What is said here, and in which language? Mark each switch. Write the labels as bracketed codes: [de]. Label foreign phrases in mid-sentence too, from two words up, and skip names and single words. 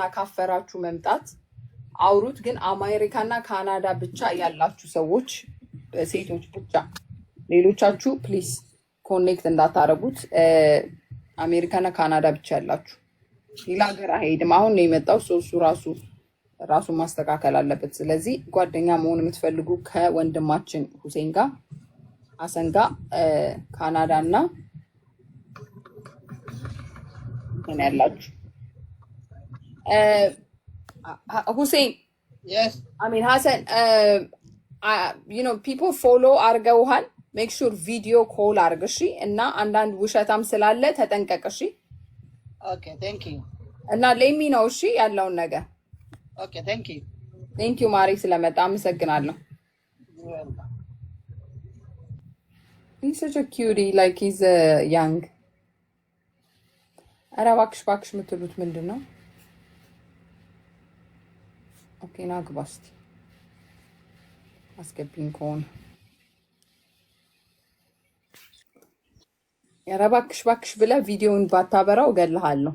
[am] ካፈራችሁ መምጣት አውሩት። ግን አሜሪካና ካናዳ ብቻ ያላችሁ ሰዎች ሴቶች ብቻ፣ ሌሎቻችሁ [en] please connect [am] እንዳታረጉት። አሜሪካና ካናዳ ብቻ ያላችሁ ሌላ ሀገር አይሄድም። አሁን ነው የመጣው እሱ ራሱ ማስተካከል አለበት። ስለዚህ ጓደኛ መሆን የምትፈልጉ ከወንድማችን ሁሴን ጋር አሰንጋ ካናዳ እና ምን ያላችሁ ሁሴን ሀሰን [en] people follow [am] አርገውሃል። [en] make sure video call [am] አርግ እሺ። እና አንዳንድ ውሸታም ስላለ ተጠንቀቅ እሺ። [en] okay thank you [am] እና ሌሚ ነው እሺ ያለውን ነገር። [en] okay thank ዩ [am] ማሪ ስለመጣ አመሰግናለሁ። [en] He's such a cutie, like he's young. [am] ኧረ እባክሽ የምትሉት ምንድን ነው? ኦኬ ና ግባ እስኪ አስገቢኝ ከሆነ። ኧረ እባክሽ ብለህ ቪዲዮውን ባታበራው እገልሃለሁ።